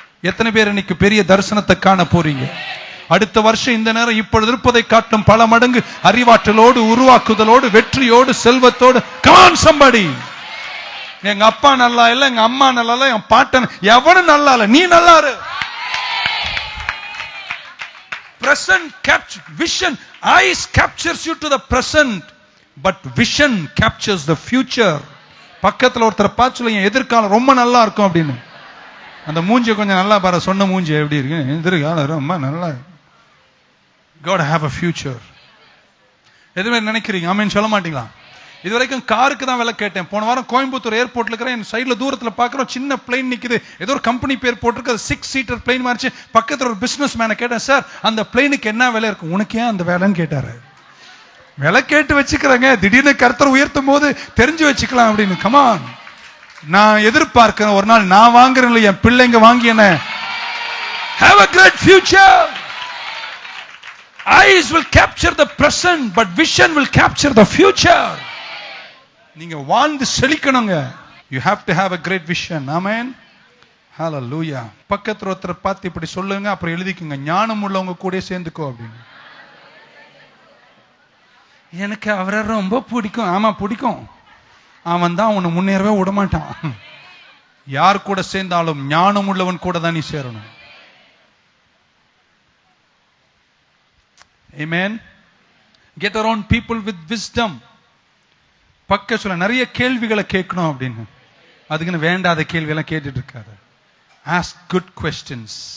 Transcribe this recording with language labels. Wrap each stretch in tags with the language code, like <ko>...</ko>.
<ta>எத்தனை பேர் இன்னைக்கு பெரிய தரிசனத்தை காண போறீங்க? அடுத்த வருஷம் இந்த நேரம் இப்பொழுது இருப்பதை காட்டும் பல மடங்கு அறிவாற்றலோடு, உருவாக்குதலோடு, வெற்றியோடு, செல்வத்தோடு.</ta> <en>Come on somebody.</en> <ta>எங்க அப்பா நல்லா இல்ல, எங்க அம்மா நல்லா இல்ல, என் பாட்டன் எவனும் நல்லா இல்ல, நீ நல்லா இரு.</ta> <en>Present capture vision. Eyes captures you to the present, but vision captures the future.</en> <ta>பக்கத்துல ஒருத்தர் பார்த்து என் எதிர்காலம் ரொம்ப நல்லா இருக்கும் அப்படின்னு. அந்த மூஞ்சி கொஞ்சம் நல்லா பாரு, சொன்ன மூஞ்சி எப்படி இருக்கு, எதிர்காலம் ரொம்ப நல்லா.</ta> <en>God have a future.</en> <ta>எதுவுமே நினைக்கிறீங்க? ஆமென் சொல்ல மாட்டீங்களா? இது வரைக்கும் காருக்கு தான் விலை கேட்டேன். போன வாரம் கோயம்புத்தூர் ஏர்போர்ட்ல இருக்கிற என் சைடுல தூரத்துல பாக்குறோம், சின்ன பிளைன் நிக்குது, ஏதோ ஒரு கம்பெனி பேர் போட்டிருக்கு, 6 சீட்டர் பிளைன் மாறிச்சு. பக்கத்துல ஒரு பிசினஸ் மேனை கேட்டேன், சார் அந்த பிளைனுக்கு என்ன விலை இருக்கும்? உனக்கு ஏன் அந்த வேலைன்னு கேட்டாரு. விலை கேட்டு வச்சுக்கிறாங்க, திடீர்னு கர்த்தர் உயர்த்தும் போது தெரிஞ்சு வச்சுக்கலாம் அப்படின்னு. கமான், நான் எதிர்பார்க்கிறேன் ஒரு நாள் நான் வாங்குறேன், என் பிள்ளைங்க வாங்கின.</ta> <en>Have a great future. Eyes will capture the present, but vision will capture the future.</en> <ta>நீங்க வாழ்ந்து செழிக்கணுங்க.</ta> <en>You have to have a great vision. Amen. Hallelujah.</en> <ta>பக்கத்துல ஒருத்தர் பார்த்து இப்படி சொல்லுங்க, அப்புறம் எழுதிக்குங்க, ஞானம் உள்ளவங்க கூட சேர்ந்துக்கோ அப்படின்னு. எனக்கு அவரை ரொம்ப பிடிக்கும். ஆமா பிடிக்கும், அவன் தான் உன்னை முன்னேறவே விட மாட்டான். யார் கூட சேர்ந்தாலும் ஞானம் உள்ளவன் கூட தான் நீ சேரணும்.</ta> <en>Amen. Get around people with wisdom.</en> <ta>பக்க சொல்ல நிறைய கேள்விகளை கேட்கணும் அப்படின்னு. அதுக்குன்னு வேண்டாத கேள்வி எல்லாம் கேட்டுட்டு இருக்காரு.</ta> <en>Ask good questions.</en>